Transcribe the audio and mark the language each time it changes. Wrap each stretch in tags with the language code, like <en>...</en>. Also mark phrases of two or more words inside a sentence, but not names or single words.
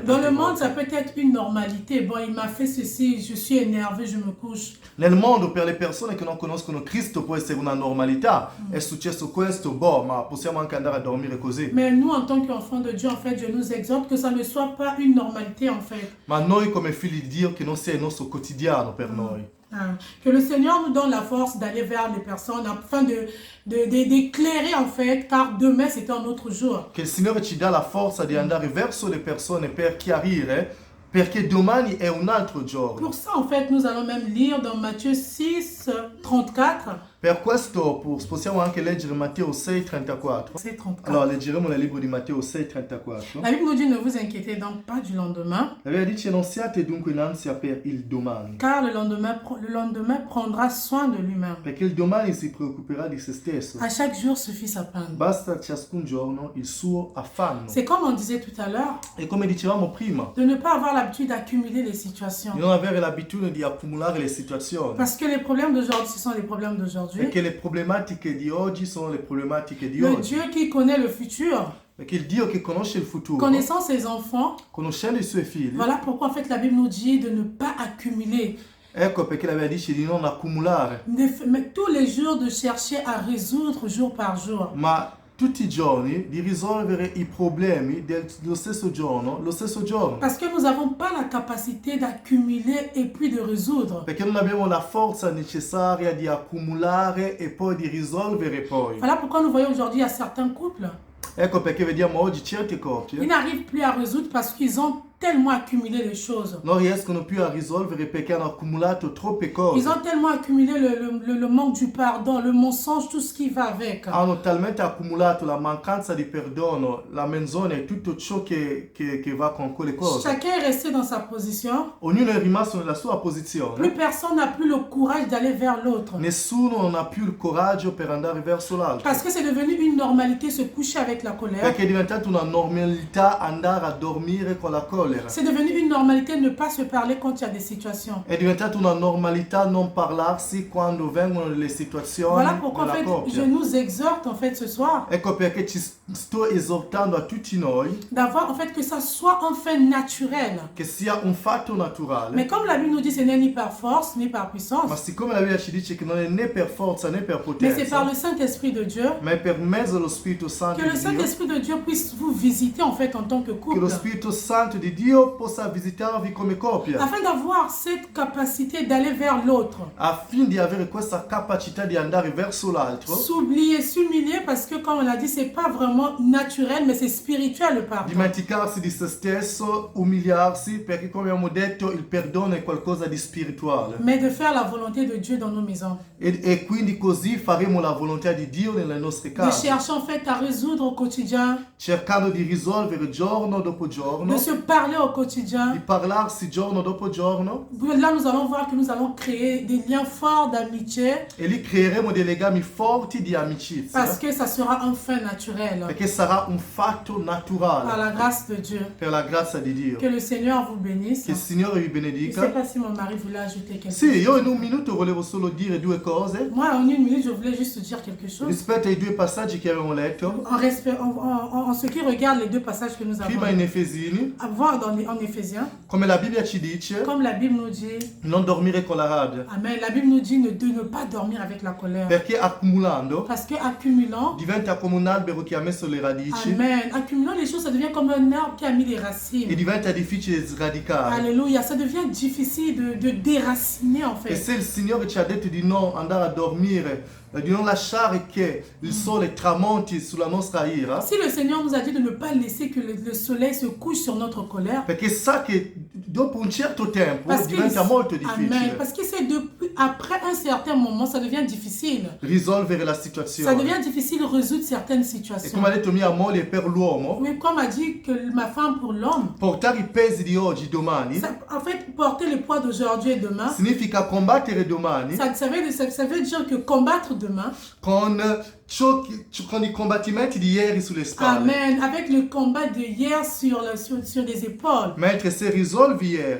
<fr>Dans le monde, ça peut être une normalité. Bon, il m'a fait ceci, je suis énervé, je me couche.</fr> <it>Nel mondo, per le persone che non conoscono Cristo, può essere una normalità. È successo questo, ma possiamo anche andare a dormire così.</it> <fr>Mais nous, en tant qu'enfants de Dieu, en fait, Dieu nous exhorte que ça ne soit pas une normalité, en fait.</fr> <it>Ma noi come figli di Dio, che non sia il nostro quotidiano per noi.</it> <fr>Que le Seigneur nous donne la force d'aller vers les personnes afin d'éclairer en fait, car demain c'est un autre jour.</fr> <it>Che il Signore ci dà la forza di andare verso le persone per chiarire, perché domani è un altro giorno.</it> <fr>Pour ça en fait nous allons même lire dans Matthieu 6, 34.</fr> <it>Per questo possiamo anche leggere Matteo 6,34. Allora leggeremo nel libro di Matteo 6,34.</it> <fr>La Bible nous dit ne vous inquiétez donc pas du lendemain.</fr> <it>La Bibbia dice non siate dunque in ansia per il domani.</it> <fr>Car le lendemain prendra soin de lui-même.</fr> <it>Perché il domani si preoccuperà di se stesso.</it> <fr>À chaque jour suffit sa peine.</fr> <it>Basta ciascun giorno il suo affanno.</it> <fr>C'est comme on disait tout à l'heure.</fr> <it>E come dicevamo prima,</it> <fr>de ne pas avoir l'habitude d'accumuler les situations.</fr> <it>Di non avere l'abitudine di accumulare le situazioni.</it> <fr>Parce que les problèmes d'aujourd'hui, ce sont les problèmes d'aujourd'hui.</fr> <it>Perché le problematiche di oggi sono le problematiche di</it> <fr>Le</fr> <it>oggi.</it> <fr>Dieu qui connaît le futur,</fr> <it>Perché il Dio che conosce il futuro,</it> <fr>connaissant ses enfants,</fr> <it>conoscendo i suoi figli,</it> <fr>voilà pourquoi en fait la Bible nous dit de ne pas accumuler.</fr> <it>ecco perché la Bibbia dice di non accumulare.</it> <fr>Mais tous les jours de chercher à résoudre jour par jour.</fr> <it>Ma tutti i giorni di risolvere i problemi dello stesso giorno, lo stesso giorno.</it> <fr>Parce que nous n'avons pas la capacité d'accumuler et puis de résoudre.</fr> <it>Perché non abbiamo la forza necessaria di accumulare e poi di risolvere poi.</it> <fr>Voilà pourquoi nous voyons aujourd'hui à certains couples.</fr> <it>Ecco perché vediamo oggi certe</it> <fr>Ils</fr> <it>coppie</it> <fr>n'arrivent plus à résoudre parce qu'ils ont tellement accumulé les choses.</fr> <it>Non riescono più a risolvere perché hanno accumulato troppe cose.</it> <fr>Ils ont tellement accumulé le manque du pardon, le mensonge, tout ce qui va avec.</fr> <it>Hanno talmente accumulato la mancanza di perdono, la menzogna e tutto ciò che va con quelle cose.</it> <fr>Chacun est resté dans sa position.</fr> <it>Ognuno è rimasto nella sua</it> <fr>Plus</fr> <it>posizione.</it> <fr>personne n'a plus le courage d'aller vers l'autre.</fr> <it>Nessuno non ha più il coraggio per andare verso l'altro.</it> <fr>Parce que c'est devenu une normalité se coucher avec la colère.</fr> <it>Perché è diventata una normalità andare a dormire con la collera.</it> <fr>C'est devenu une normalité ne pas se parler quand il y a des situations.</fr> <it>È diventata una normalità non parlarsi quando vengono delle situazioni</it> <fr>Voilà pourquoi en</fr> <it>nella</it> <fr>fait</fr> <it>coppia.</it> <fr>je nous exhorte en fait ce soir</fr> <it>Ecco perché ci sto esortando a tutti noi</it> <fr>d'avoir en fait que ça soit enfin naturel.</fr> <it>che sia un fatto naturale.</it> <fr>Mais comme la Bible nous dit, ce n'est ni par force ni par puissance,</fr> <it>Ma siccome la Bibbia ci dice che non è né per forza né per</it> <fr>mais c'est par</fr> <it>potenza,</it> <fr>le Saint-Esprit de Dieu,</fr> <it>ma è per mezzo dello Spirito Santo</it> <fr>que le</fr> <it>di Dio,</it> <fr>Saint-Esprit de Dieu puisse vous visiter en fait en tant que</fr> <it>che</it> <fr>couple,</fr> <it>lo Spirito Santo di Dio possa visitarvi come coppia,</it> <fr>afin d'avoir cette capacité d'aller vers l'autre.</fr> <it>affinché di avere questa capacità di andare verso l'altro,</it> <fr>S'oublier, s'humilier, parce que comme on l'a dit, c'est pas vraiment naturel, mais c'est spirituel le pardon.</fr> <it>dimenticarsi di se stesso, umiliarsi, perché come abbiamo detto il perdono è qualcosa di spirituale.</it> <fr>Mais de faire la volonté de Dieu dans nos maisons.</fr> <it>E quindi così faremo la volontà di Dio nelle nostre</it> <fr>De</fr> <it>case,</it> <fr>chercher en fait à résoudre au quotidien,</fr> <it>cercando di risolvere giorno dopo giorno,</it> <fr>de se parler au</fr> <it>di</it> <fr>quotidien.</fr> <it>parlarsi giorno dopo giorno,</it> <fr>Là, nous allons voir que nous allons créer des liens forts d'amitié</fr> <it>e lì creeremo dei legami forti di amicizia,</it> <fr>parce que ça sera enfin naturel</fr> <it>perché sarà un fatto</it> <fr>par</fr> <it>naturale</it> <fr>la grâce de Dieu.</fr> <it>per la grazia di Dio.</it> <fr>Que le Seigneur vous bénisse.</fr> <it>Che il Signore vi</it> <fr>Je ne sais</fr> <it>benedica.</it> <fr>pas si mon mari voulait ajouter quelque</fr> <it>Sì,</it> <fr>chose.</fr> <it>io in un minuto volevo solo dire due cose</it> <fr>Moi, en une minute, je voulais juste dire quelque chose.</fr> <it>rispetto ai due passaggi che abbiamo letto.</it> <fr>En ce qui regarde les deux passages que nous avons</fr> <it>Prima in Efesini,</it> <fr>voir en Éphésiens,</fr> <it>come la Bibbia ci dice,</it> <fr>comme la Bible nous dit,</fr> <it>non dormire con la rabbia,</it> <fr>Amen, la Bible nous dit de ne pas dormir avec la colère.</fr> <it>perché accumulando</it> <fr>Parce que accumulant,</fr> <it>diventa come un albero che ha messo le radici</it> <fr>Amen, accumulant les choses, ça devient comme un arbre qui a mis des</fr> <it>e</it> <fr>racines.</fr> <it>diventa difficile sradicare.</it> <fr>Alléluia, ça devient difficile de déraciner en</fr> <it>E</it> <fr>fait.</fr> <it>se il Signore ci ha detto di non andare a dormire, di non lasciare che il sole tramonti sulla nostra ira,</it> <fr>Si le Seigneur nous a dit de ne pas laisser que le soleil se couche sur notre colère,</fr> <it>perché sa che dopo un certo tempo</it> <fr>parce que,</fr> <it>diventa molto</it> <fr>Amen,</fr> <it>difficile</it> <fr>parce que c'est depuis, après un certain moment, ça devient difficile.</fr> <it>risolvere la</it> <fr>Ça</fr> <it>situazione.</it> <fr>devient difficile de résoudre certaines</fr> <it>E</it> <fr>situations.</fr> <it>come ha detto mia moglie per l'uomo,</it> <fr>Oui, comme a dit que ma femme pour l'homme,</fr> <it>portare i pesi di oggi, domani,</it> <fr>en fait, porter le poids d'aujourd'hui et demain,</fr> <it>significa combattere domani</it> <fr>ça veut dire que combattre demain,</fr> <it>con i combattimenti di ieri sulle spalle.</it> <fr>Amen, avec le combat de hier sur les épaules.</fr> <it>Mentre se risolvi ieri,</it>